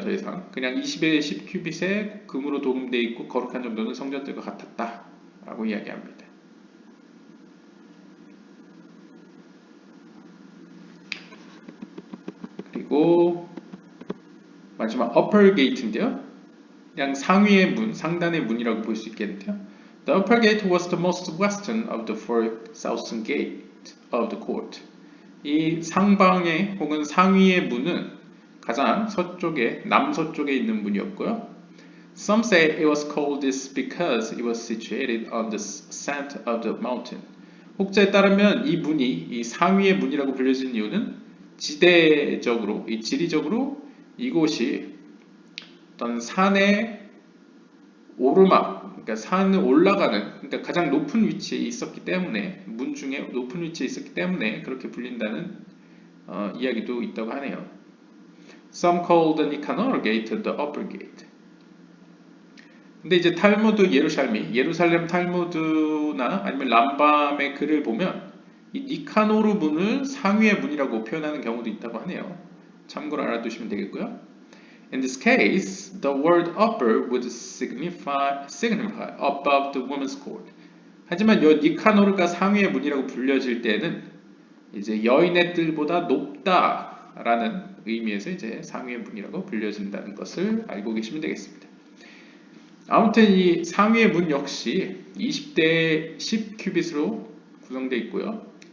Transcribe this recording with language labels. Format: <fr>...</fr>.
<ko>더 이상 그냥 20에 10 큐빗에 금으로 도금되어 있고 거룩한 정도는 성전들과 같았다 라고 이야기합니다. 그리고 마지막 upper gate인데요. 그냥 상위의 문, 상단의 문이라고 볼 수 있겠는데요.</ko> <en>The upper gate was the most western of the four southern gate of the court.</en> <ko>이 상방의 혹은 상위의 문은 가장 서쪽에, 남서쪽에 있는 문이었고요.</ko> <en>Some say it was called this because it was situated on the ascent of the mountain.</en> <ko>혹자에 따르면 이 문이 이 상위의 문이라고 불려진 이유는 지대적으로, 이 지리적으로 이곳이 어떤 산의 오르막, 그러니까 산을 올라가는, 그러니까 가장 높은 위치에 있었기 때문에 문 중에 높은 위치에 있었기 때문에 그렇게 불린다는 이야기도 있다고 하네요.</ko> <en>Some call the Nicanor Gate the Upper Gate.</en> <ko>근데 이제 탈무드 예루살렘 탈무드나 아니면 람밤의 글을 보면 이 니카노르 문을 상위의 문이라고 표현하는 경우도 있다고 하네요. 참고로 알아두시면 되겠고요.</ko> <en>In this case, the word upper would signify above the women's court.</en> <ko>하지만 이 니카노르가 상위의 문이라고 불려질 때는 이제 여인의 뜰보다 높다라는 의미에서 이제 상위의 문이라고 불려진다는 것을 알고 계시면 되겠습니다. 아무튼 이 상위의 문 역시 20대 10 큐빗으로 구성되어 있고요.</ko>